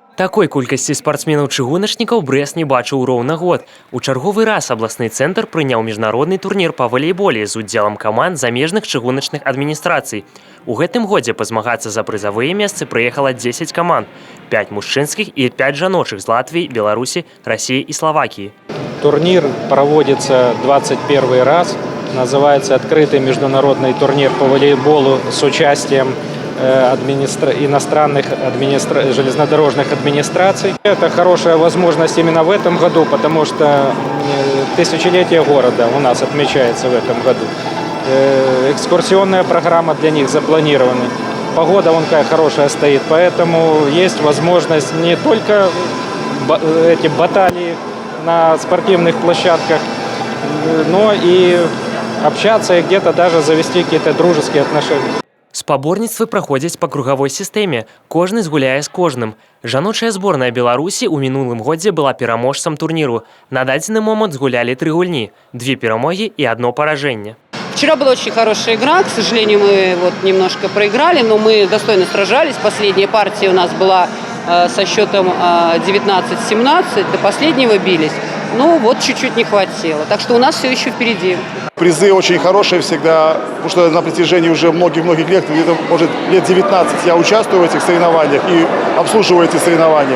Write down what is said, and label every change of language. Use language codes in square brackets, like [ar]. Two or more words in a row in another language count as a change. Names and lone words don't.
[be] Такой колькасці спартсменаў-чыгуначнікаў Брэст не бачыў роўна год. У чарговы раз абласны цэнтр прыняў міжнародны турнір па валейболе з удзелам каманд замежных чыгуначных адміністрацый. У гэтым годзе пазмагацца за прызавыя месцы прыехала 10 каманд, 5 мужчынскіх і 5 жаночых з Латвіі, Беларусі, Расіі і Словакіі. [ru] Турнир проводится 21 раз. Называется «Открытый международный турнир по волейболу» с участием иностранных железнодорожных администраций. Это хорошая возможность именно в этом году, потому что тысячелетие города у нас отмечается в этом году. Экскурсионная программа для них запланирована. Погода вон какая хорошая стоит, поэтому есть возможность не только эти баталии на спортивных площадках, но и общаться и где-то даже завести какие-то дружеские отношения. [be] Спаборніцтвы праходзяць па кругавой сістэме. Кожны згуляе з кожным. Жаночая зборная Беларусі ў минулым годзе была пераможцам турніру. На дадзены момант згулялі 3 гульні, 2 перамогі і 1 поражение. [ru] Вчера была очень хорошая игра. К сожалению, мы немножко проиграли, но мы достойно сражались. Последняя партия у нас была со счетом 19-17. До последнего бились. Ну вот чуть-чуть не хватило. Так что у нас все еще впереди. Призы очень хорошие всегда, потому что на протяжении уже многих-многих лет, где-то, может, лет 19 я участвую в этих соревнованиях и обслуживаю эти соревнования.